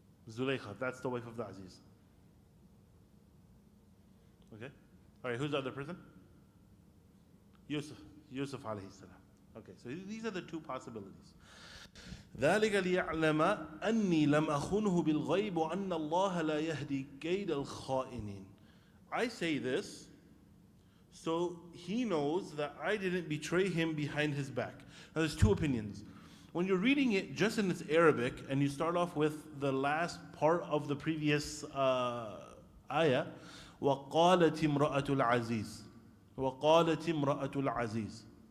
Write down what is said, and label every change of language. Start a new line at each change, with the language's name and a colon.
English: Zulaykha. That's the wife of the Aziz. Okay. All right. Who's the other person? Yusuf alayhi salam. Okay. So these are the two possibilities.
Arabic: ذلك ليعلم أني لم أخنه بالغيب وأن الله لا يهدي كيد الخائنين.
English: I say this so he knows that I didn't betray him behind his back. Now there's two opinions. When you're reading it just in its Arabic and you start off with the last part of the previous ayah,
Arabic: وَقَالَتِ امْرَأَةُ الْعَزِيزِ وَقَالَتِ امْرَأَةُ الْعَزِيزِ.